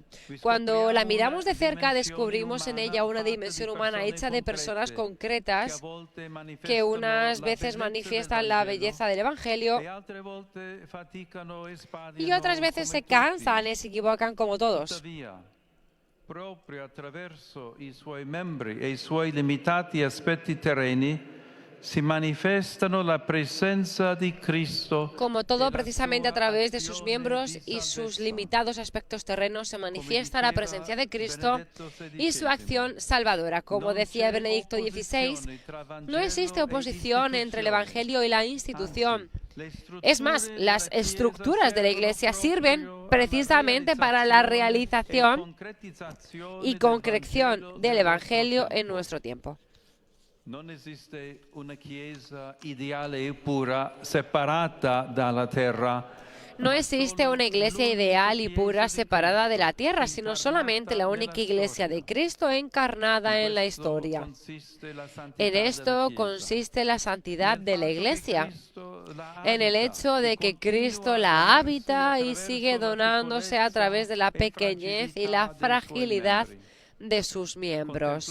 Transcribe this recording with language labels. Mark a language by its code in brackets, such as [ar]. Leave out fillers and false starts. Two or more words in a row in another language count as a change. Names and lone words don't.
[es] Cuando la miramos de cerca, descubrimos en ella una dimensión humana hecha de personas concretas que unas veces manifiestan la belleza del Evangelio y otras veces se cansan y se equivocan como todos. [it] Proprio attraverso i suoi membri e i suoi limitati aspetti terreni si manifestano la presencia di Cristo. [es] Como todo, precisamente a través de sus miembros y sus limitados aspectos terrenos se manifiesta la presencia de Cristo y su acción salvadora. Como decía Benedicto XVI, no existe oposición entre el Evangelio y la institución. Es más, las estructuras de la Iglesia sirven precisamente para la realización y concreción del Evangelio en nuestro tiempo. No existe una [it] Chiesa ideale e pura separata dalla terra. [es] No existe una iglesia ideal y pura separada de la tierra, sino solamente la única iglesia de Cristo encarnada en la historia. En esto consiste la santidad de la iglesia, en el hecho de que Cristo la habita y sigue donándose a través de la pequeñez y la fragilidad de sus miembros.